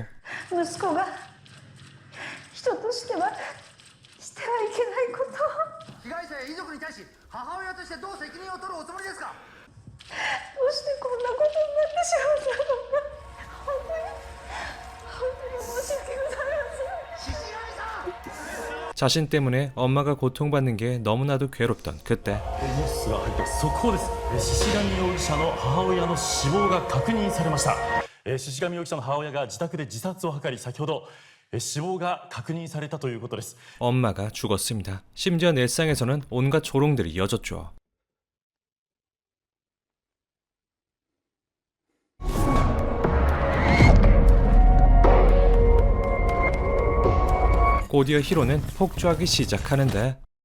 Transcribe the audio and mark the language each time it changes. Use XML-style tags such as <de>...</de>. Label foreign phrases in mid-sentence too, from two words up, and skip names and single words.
<ja>息子が人としてはしてはいけないことを。被害者や遺族に対し母親としてどう責任を取るおつもりですか。どうしてこんなことになってしまったのか。本当に申し訳ございません。</ja> <ko>자신 때문에 엄마가 고통받는 게 너무나도 괴롭던 그때</ko> <ja>ニュースが入って速報です。獅子神容疑者の母親の死亡が確認されました。獅子神容疑者の母親が自宅で自殺を図り、先ほど死亡が確認されたということです。</ja> <ko>엄마가 죽었습니다. 심지어 일상에서는 온갖 조롱들이 이어졌죠. 곧이어 히로는 폭주하기 시작하는데</ko>